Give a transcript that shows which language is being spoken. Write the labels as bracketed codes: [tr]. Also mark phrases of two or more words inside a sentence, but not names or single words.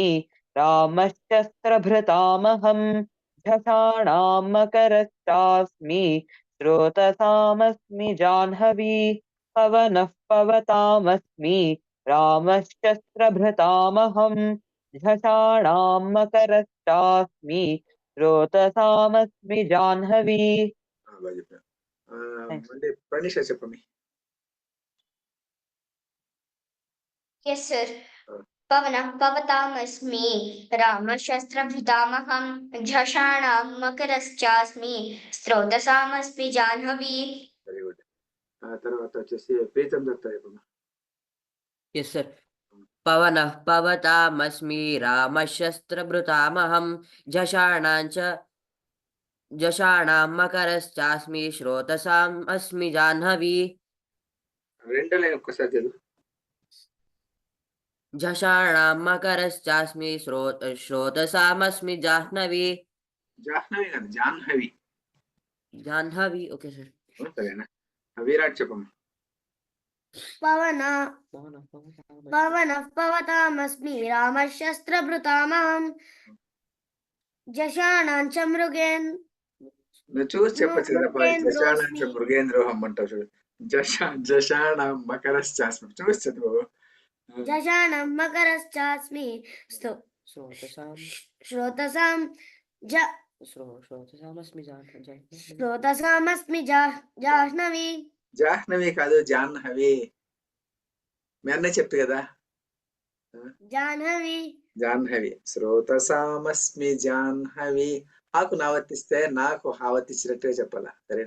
[sa] रामशस्त्रभृतामहं. झषाणां मकरश्चास्मि. स्रोतसामस्मि जाह्नवी. पवनः पवतामस्मि. रामशस्त्रभृतामहं. झषाणां मकरश्चास्मि. स्रोतसामस्मि जाह्नवी. [te] మళ్ళీ ప్రణీష చెప్పండి. [en] Yes, sir. [sa] पवनः पवतामस्मि. रामशस्त्रभृतामहं. झषाणां मकरश्चास्मि. स्रोतसामस्मि जाह्नवी. [en] very good. [te] తర్వాత వచ్చేసి ప్రీతం దత్త చెప్పండి. [en] yes sir. [sa] పవనః పవతామస్మి. రామశస్త్రభృతామహం. झषाणां मकरश्चास्मि. श्रोतसामस्मि जाह्नवी. [te] రెండో లైన్ ఒక్కసారి చదువు. [sa] झषाणां मकरश्चास्मि. श्रोतसामस्మి జాహ్నవి. [te] జాహ్నవి కాదు, జాహ్నవి. [en] జాహ్నవి. okay sir. [te] సరేనా? విరాట్ చెప్పమ్మా. [sa] పవనః పవతామస్మి. రామశస్త్రభృతామహం. झषाणां च [te] నువ్వు చూసి చెప్పచ్చు కదా జషాణ అంటే [sa] మృగేంద్రోస్మి. [te] మృగేంద్రోహం అంటావు చూడు. [sa] జషాణ మకరశ్చాస్మి [te] చూసి చదువు. [sa] జషాణం మకరశ్చాస్మి श्रोतसां శ్రోతసాం श्रोतसामस्मि जाह्नवी శ్రోతసామస్మి జాహ్నవి. [te] జాహ్నవి కాదు జాహ్నవి. మీ అన్నయ్య చెప్తు కదా [sa] జాహ్నవి. జాహ్నవి. శ్రోతసామస్మి జాహ్నవి. [te] ఆకు నావర్తిస్తే నాకు ఆవర్తించినట్టుగా చెప్పాలా, సరేనా?